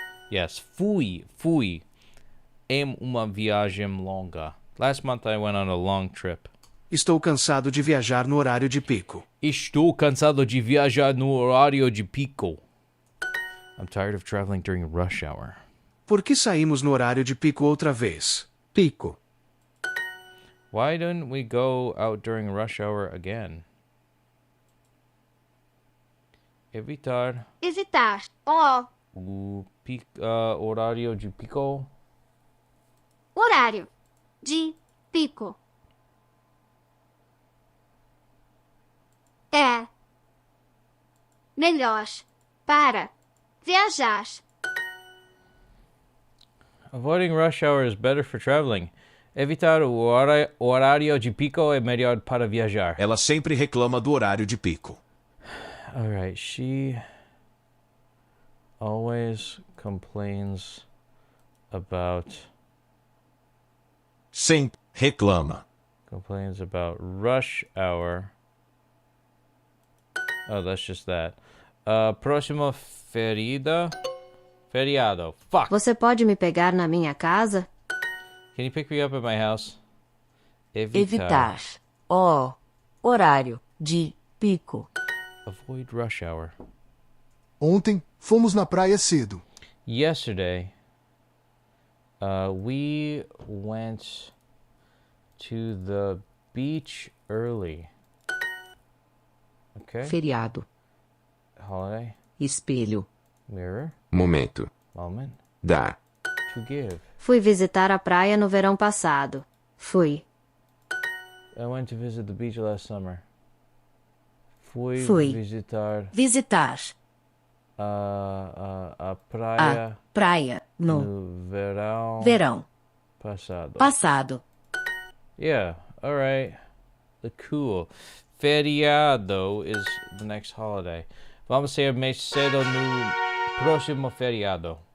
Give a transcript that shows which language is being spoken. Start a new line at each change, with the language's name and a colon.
Portuguese: Yes, fui em uma viagem longa.
English: Last month I went on a long trip.
Portuguese: Estou cansado de viajar no horário de pico. Estou cansado de viajar no horário de pico.
English: I'm tired of traveling during rush hour.
Portuguese: Por que saímos no horário de pico outra vez? Pico.
English: Why didn't we go out during rush hour again?
Portuguese: Evitar Ó, o horário de pico. horário de pico. É melhor para viajar.
English: Avoiding rush hour is better for traveling.
Portuguese: Evitar o horário de pico é melhor para viajar. Ela sempre reclama do horário de pico.
English: All right, she always complains about
Portuguese: Sempre reclama.
English: Complains about rush hour. Oh, that's just that.
Portuguese: Próximo feriado.
English: Fuck.
Portuguese: Você pode me pegar na minha casa?
English: Can you pick me up at my house?
Portuguese: Evitar. Ó. Horário de pico.
English: Avoid rush hour.
Portuguese: Ontem fomos na praia cedo.
English: Yesterday, we went to the beach early. Okay.
Portuguese: Feriado.
English: Holiday.
Portuguese: Espelho.
English: Mirror.
Portuguese: Momento.
English: Moment.
Portuguese: Dar.
English: To give.
Portuguese: Fui visitar a praia no verão passado. Fui.
English: I went to visit the beach last summer.
Portuguese: Fui visitar a praia. Praia no verão passado.
English: Yeah, all right. The cool. Feriado is the next holiday.
Portuguese: Vamos sair mais cedo no próximo feriado.